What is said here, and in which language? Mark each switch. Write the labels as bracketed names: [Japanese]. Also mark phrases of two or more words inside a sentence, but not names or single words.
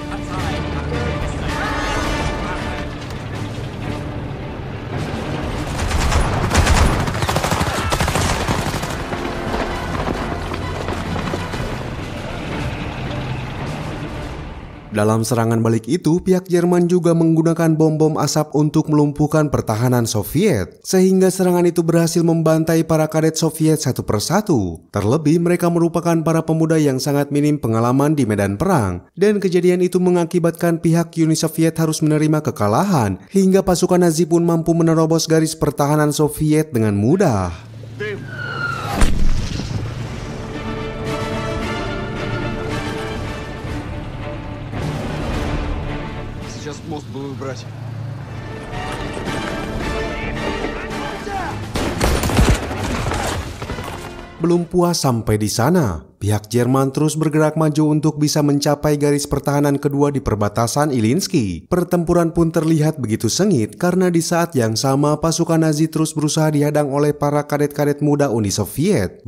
[Indonesian] Dalam serangan balik itu, pihak Jerman juga menggunakan bom-bom asap untuk melumpuhkan pertahanan Soviet, sehingga serangan itu berhasil membantai para kadet Soviet satu persatu. Terlebih, mereka merupakan para pemuda yang sangat minim pengalaman di medan perang, dan kejadian itu mengakibatkan pihak Uni Soviet harus menerima kekalahan, hingga pasukan Nazi pun mampu menerobos garis pertahanan Soviet dengan mudah. [Russian] Мост бы выбрать. [Indonesian] Belum puas sampai di sana, pihak Jerman terus bergerak maju untuk bisa mencapai garis pertahanan kedua di perbatasan Ilyinsky. Pertempuran pun terlihat begitu sengit karena di saat yang sama pasukan Nazi terus berusaha dihadang oleh para kadet-kadet muda Uni Soviet.